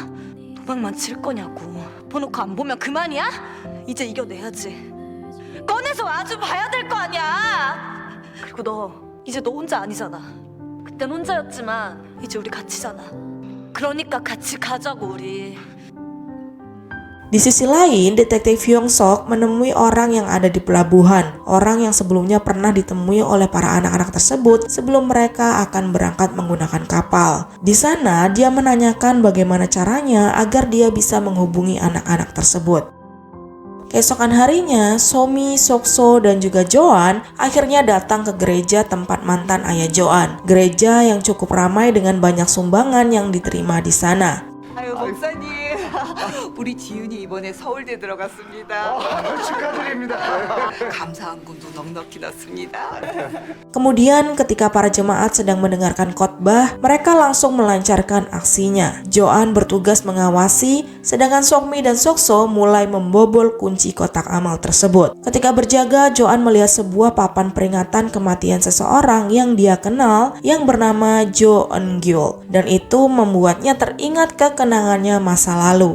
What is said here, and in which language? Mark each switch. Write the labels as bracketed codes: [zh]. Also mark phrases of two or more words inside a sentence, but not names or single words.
[ko] 도망만 칠 거냐고. 보놓고 안 보면 그만이야? 이제 이겨내야지. 꺼내서 아주 봐야 될 거 아니야. 그리고 너 이제 너 혼자 아니잖아. 그땐 혼자였지만 이제 우리 같이잖아. 그러니까 같이 가자고 우리. [id] Di sisi lain, detektif Hyung Sok menemui orang yang ada di pelabuhan. Orang yang sebelumnya pernah ditemui oleh para anak-anak tersebut sebelum mereka akan berangkat menggunakan kapal. Di sana, dia menanyakan bagaimana caranya agar dia bisa menghubungi anak-anak tersebut. Keesokan harinya, Somi, Sokso, dan juga Joan akhirnya datang ke gereja tempat mantan ayah Joan. Gereja yang cukup ramai dengan banyak sumbangan yang diterima di sana. [ko] 아유 목사님 우리 지윤이 이번에 서울대 들어갔습니다. 축하드립니다. 감사한 꿈도 넉넉히 났습니다. [id] Kemudian ketika para jemaat sedang mendengarkan khotbah, mereka langsung melancarkan aksinya. Joan bertugas mengawasi, sedangkan Sokmi dan Sokso mulai membobol kunci kotak amal tersebut. Ketika berjaga, Joan melihat sebuah papan peringatan kematian seseorang yang dia kenal yang bernama Jo Eun-gyul, dan itu membuatnya teringat kekenangannya masa lalu.